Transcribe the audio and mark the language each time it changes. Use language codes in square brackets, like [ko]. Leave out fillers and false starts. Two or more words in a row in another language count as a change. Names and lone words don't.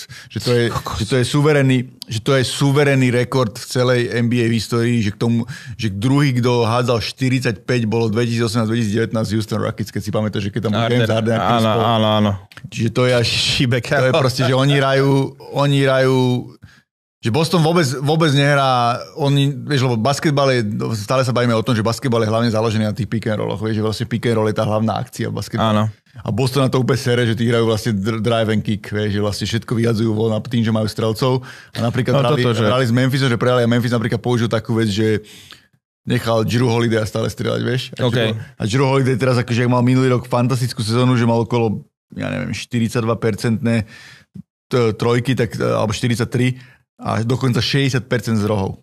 [sk] Že to je suverénny rekord v celej NBA v histórii, že druhý, kto hádzal 45, bolo 2018-2019 Houston Rockets, keď si pamätáš, že keď tam bol James Harden. Áno. Čiže to je až šibek. To je proste, že oni hrajú, že Boston vôbec nehrá, vieš, lebo basketbal je, stále sa bavíme o tom, že basketbal je hlavne založený na tých [en] pick and rolloch, [sk] vieš, že vlastne [en] pick and roll [sk] je tá hlavná akcia v basketbale. Áno. A Boston na to úplne sere, že tí hrajú vlastne [en] drive and kick, [sk] vieš, že vlastne všetko vyhadzujú von a tým, že majú strelcov. A napríklad hrali s Memphisom, že prehali a Memphis napríklad použil takú vec, že nechal Jrue Holiday stále strieľať, vieš. A Jrue Holiday teraz, akože mal minulý rok fantastickú sezónu, že mal okolo, ja neviem, 42% trojky, tak, alebo 43 a dokonca 60% z rohov.